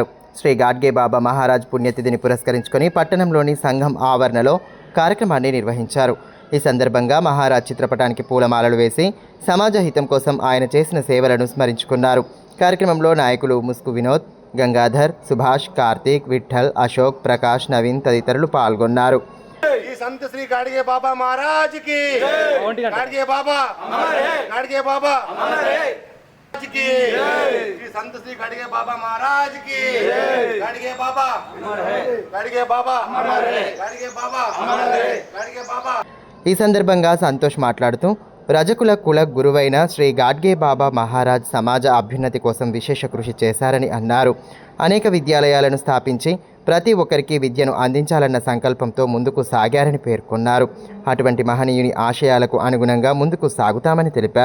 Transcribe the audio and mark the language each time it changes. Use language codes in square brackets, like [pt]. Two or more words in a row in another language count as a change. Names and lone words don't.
[te] శ్రీ గాడ్గే బాబా మహారాజ్ పుణ్యతిథిని పురస్కరించుకొని పట్టణంలోని సంఘం ఆవరణలో కార్యక్రమాన్ని నిర్వహించారు. ఈ సందర్భంగా మహారాజ్ చిత్రపటానికి పూలమాలలు వేసి సమాజ హితం కోసం ఆయన చేసిన సేవలను స్మరించుకున్నారు. కార్యక్రమంలో నాయకులు ముస్కు వినోద్, గంగాధర్, సుభాష్, కార్తీక్, విఠల్, అశోక్, ప్రకాష్, నవీన్ తదితరులు పాల్గొన్నారు. [hi] संत श्री गाडगे बाबा महाराज की, गाडगे बाबा, गाडगे बाबा की, श्री संत श्री गाडगे बाबा महाराज की, गाडगे बाबा, गाडगे बाबा, गाडगे बाबा, गाडगे बाबा. [te] ఈ సందర్భంగా సంతోష్ మాట్లాడుతూ రజకుల కుల గురువైన శ్రీ గాడ్గే బాబా మహారాజ్ సమాజ అభ్యున్నతి కోసం విశేష కృషి చేశారని అన్నారు. అనేక విద్యాలయాలను స్థాపించి ప్రతి ఒక్కరికి విద్యను అందించాలన్న సంకల్పంతో ముందుకు సాగారని పేర్కొన్నారు. అటువంటి మహనీయుని ఆశయాలకు అనుగుణంగా ముందుకు సాగుతామని తెలిపారు.